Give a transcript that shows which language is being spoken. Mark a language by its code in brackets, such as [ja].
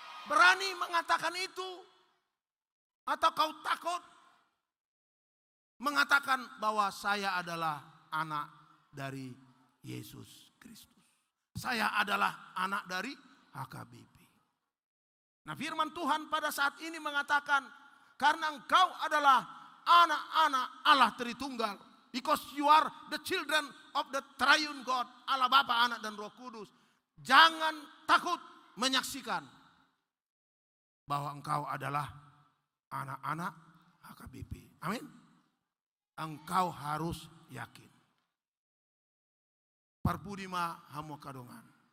[id] Berani mengatakan itu atau kau takut mengatakan bahwa saya adalah anak dari Yesus Kristus. Saya adalah anak dari HKBP. Nah, firman Tuhan pada saat ini mengatakan karena engkau adalah anak-anak Allah Tritunggal. [en] Because you are the children of the triune God. [id] Allah Bapa, Anak, dan Roh Kudus. Jangan takut menyaksikan bahwa engkau adalah anak-anak HKBP. Amin. Engkau harus yakin. [bbc] parpudima hamu kadongan.